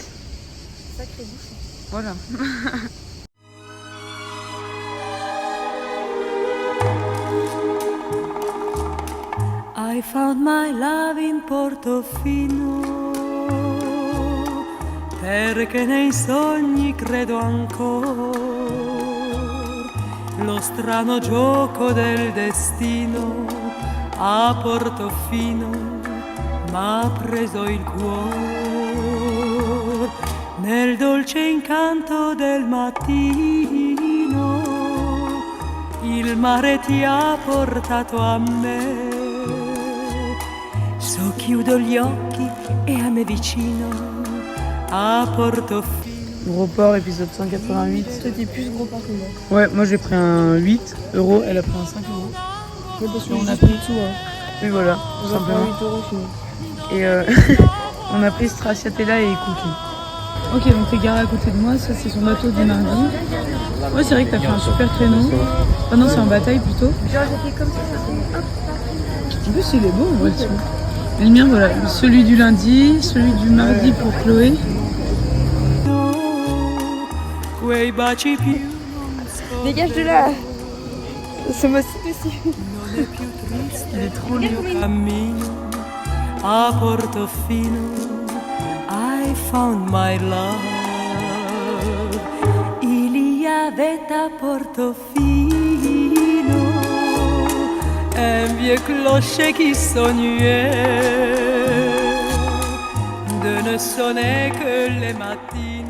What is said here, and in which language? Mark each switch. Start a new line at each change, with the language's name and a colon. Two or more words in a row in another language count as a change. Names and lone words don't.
French: Sacré bouchon. Voilà.
English: I found my love in Portofino,
Italian: perché nei sogni credo ancora, lo strano gioco del destino a Portofino m'ha preso il cuore nel dolce incanto del mattino. Il mare ti ha portato a me. So chiudo gli occhi e a me vicino a Portofino.
French: Gros port, épisode 188. Toi t'es plus gros port que moi. Ouais, moi j'ai pris un 8 €, elle a pris un 5 €. Mais parce que On on a a pris pris tout. Hein. Oui, voilà, tout On a pris simplement. 8 € fini. Et on a pris stracciatella et cookies. Ok, donc t'es garé à côté de moi, ça c'est son bateau du mardi. Ouais, c'est vrai que t'as fait un super créneau. Ah non, c'est en bataille plutôt. Genre j'ai fait comme ça, En plus, il est beau, en vrai, tu vois. Et le mien, voilà, celui du lundi, celui du mardi pour Chloé.
Italian: Quei baci più
French: Dégage de là. Ce motif aussi. il est trop
Italian: lindo cammino a Portofino.
English: I found my love.
French: Il y avait à Portofino un vieux clocher qui sonnait de ne sonner que les matines.